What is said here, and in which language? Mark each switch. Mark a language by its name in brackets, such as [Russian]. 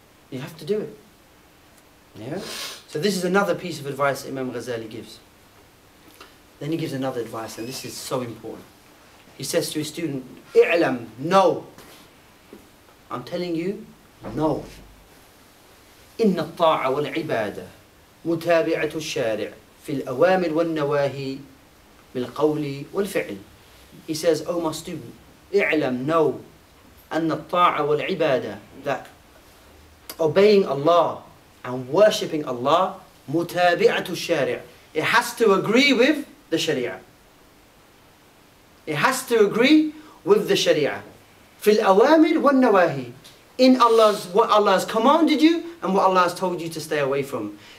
[English] You have to do it. Yeah? So this is another piece of advice Imam Ghazali gives. Then he gives another advice, and this is so important. He says to his student, "I'lam, no. I'm telling you, no. [Arabic] إن الطاعة والعبادة متابعة الشارع في الأوامر والنواهي بالقول والفعل." [English] He says, "Oh my student, i'lam, know, [Arabic] أن الطاعة والعبادة, [English] that obeying Allah and worshipping Allah, [Arabic] متابعة الشارع, [English] it has to agree with the Sharia. It has to agree with the Sharia. [Arabic] في الأوامر والنواهي, [English] in what Allah has commanded you and what Allah has told you to stay away from.